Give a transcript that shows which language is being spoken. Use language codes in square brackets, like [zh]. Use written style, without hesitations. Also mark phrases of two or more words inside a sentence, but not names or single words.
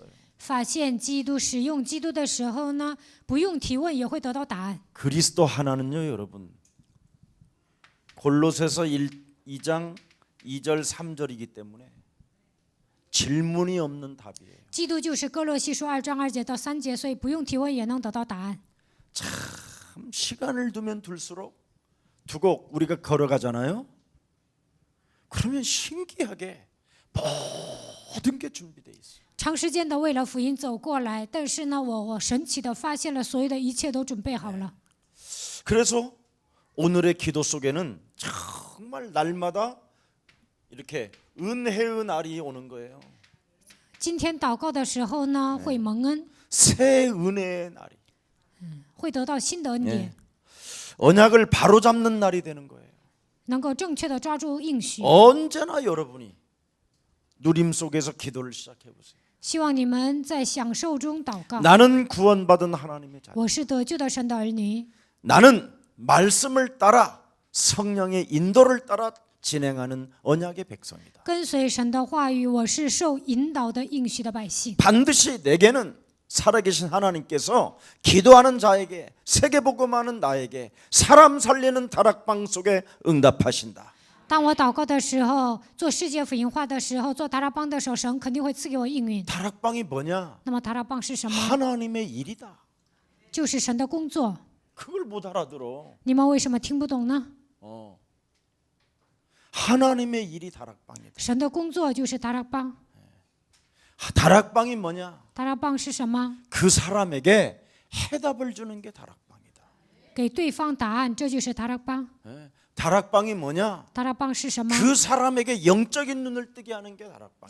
[zh] 发现基督，使用基督的时候呢，不用提问也会得到答案。 [ko] 그리스도 하나는요, 여러분. 골로새서 2장 2절 3절이기 때문에 질문이 없는 답이에요. [zh] 基督就是哥罗西书2章2节到3节，所以不用提问也能得到答案。 [ko] 참 시간을 두면 둘수록 두고 우리가 걸어가잖아요. 그러면 신기하게 모든 게 준비돼 있어요. [zh] 长时间的为了福音走过来，但是呢，我神奇的发现了所有的一切都准备好了。 [ko] 그래서 오늘의 기도 속에는 정말 날마다 이렇게 은혜의 날이 오는 거예요. [zh] 今天祷告的时候呢，会蒙恩， [ko] 새 은혜의 날이. [zh] 会得到新的恩典， [ko] 언약을 바로잡는 날이 되는 거예요. [zh] 能够正确的抓住应许。 [ko] 언제나 여러분이 누림 속에서 기도를 시작해 보세요. [zh] 希望你们在享受中祷告。 [ko] 나는 구원받은 하나님의 자녀. [zh] 我是得救的神的儿女， [ko] 나는 말씀을 따라 성령의 인도를 따라 진행하는 언약의 백성이다. [zh] 跟随神的话语，我是受引导的应许的百姓。 [ko] 반드시 내게는 살아계신 하나님께서 기도하는 자에게 세계복음하는 나에게 사람 살리는 다락방 속에 응답하신다. [zh] 当我祷告的时候，做世界福音化的时候，做达拉邦的时候，神肯定会赐给我应允。 [ko] 다락방이 뭐냐? [zh] 那么达拉邦是什么？ [ko] 하나님의 일이다. [zh] 就是神的工作。 [ko] 그걸 못 알아들어. [zh] 你们为什么听不懂呢？ [ko] 하나님의 일이 다락방이다. [zh] 神的工作就是达拉邦。 [ko] 다락방이 뭐냐? [zh] 达拉邦是什么？ [ko] 그 사람에게 해답을 주는 게 다락방이다. [zh] 给对方答案，这就是达拉邦。 [ko] 예. 다락방이 뭐냐? [zh] 达拉邦是什么？ [ko] 그 사람에게 영적인 눈을 뜨게 하는 게 다락방.